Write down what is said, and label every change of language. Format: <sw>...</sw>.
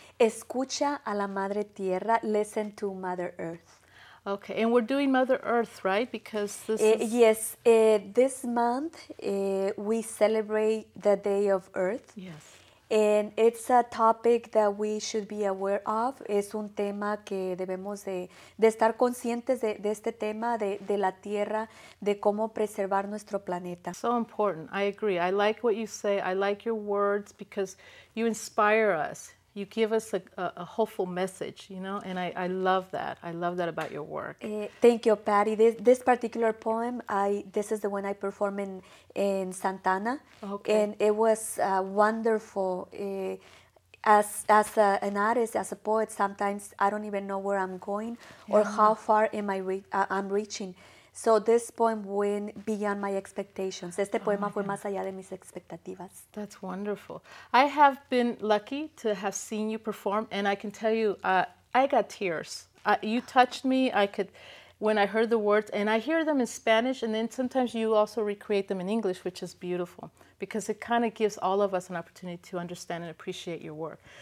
<es>Escucha a la Madre Tierra,</es> <en>listen to Mother Earth. Okay, and we're doing Mother Earth, right? Because this is... Yes, this month we celebrate the Day of Earth. Yes. And it's a topic that we should be aware of.</en> <es>Es un tema que debemos de estar conscientes de este tema, de la tierra, de cómo preservar nuestro planeta.</es> <en>So important. I agree. I like what you say. I like your words because you inspire us. You give us a hopeful message, and I love that. I love that about your work. Thank you, Patty. This particular poem, this is the one I performed in Santana. Okay. And it was wonderful. As an artist, as a poet, sometimes I don't even know where I'm going or how far I'm reaching. So this poem went beyond my expectations.</en> <es>Este poema fue más allá de mis expectativas.</es> <en>That's wonderful. I have been lucky to have seen you perform, and I can tell you, I got tears. You touched me. When I heard the words, and I hear them in Spanish, and then sometimes you also recreate them in English, which is beautiful, because it kind of gives all of us an opportunity to understand and appreciate your work.</en>